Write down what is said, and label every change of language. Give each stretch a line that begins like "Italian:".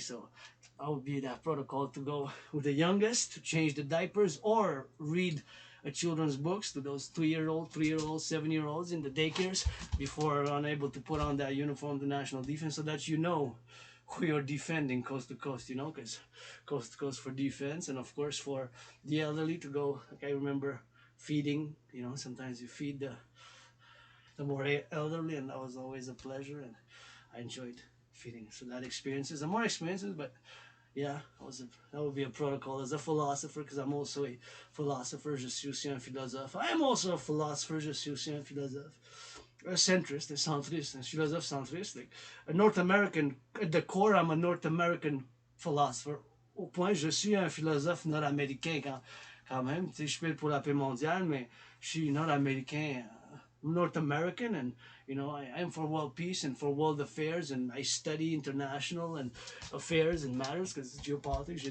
English: So I would be that protocol to go with the youngest to change the diapers or read a children's books to those 2-year-old, 3-year-olds, 7-year-olds in the daycares before unable to put on that uniform, the national defense, so that who you're defending coast to coast, because coast to coast for defense. And of course for the elderly to go, like I remember feeding, sometimes you feed the more elderly, and that was always a pleasure, and I enjoyed feeding. So that experiences and more experiences. But yeah, that would be a protocol as a philosopher, because I'm also a philosopher.
French: Je suis aussi un philosophe.
English: I am also a philosopher.
French: Je suis aussi un philosophe. A centrist, a centriste, a philosophe centriste.
English: Like a North American, at the core, I'm a North American philosopher.
French: Au point, je suis un philosophe nord-américain quand même. Tu sais, je pile pour la paix mondiale, mais je suis nord-américain,
English: North American, and I'm for world peace and for world affairs, and I study international and affairs and matters, because it's geopolitics.